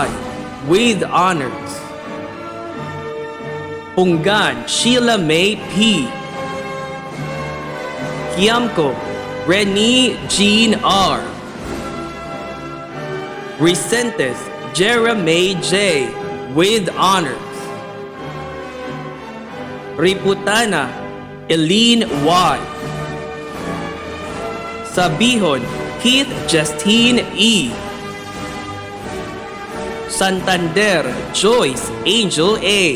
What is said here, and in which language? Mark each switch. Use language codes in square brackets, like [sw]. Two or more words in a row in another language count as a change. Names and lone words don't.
[en] with honors. Pungan Sheila May P. Kiamko Renee Jean R. Recentes Jeremy J. with honors. Riputana Eileen Y. Sabihon Keith Justine E. Santander Joyce Angel A.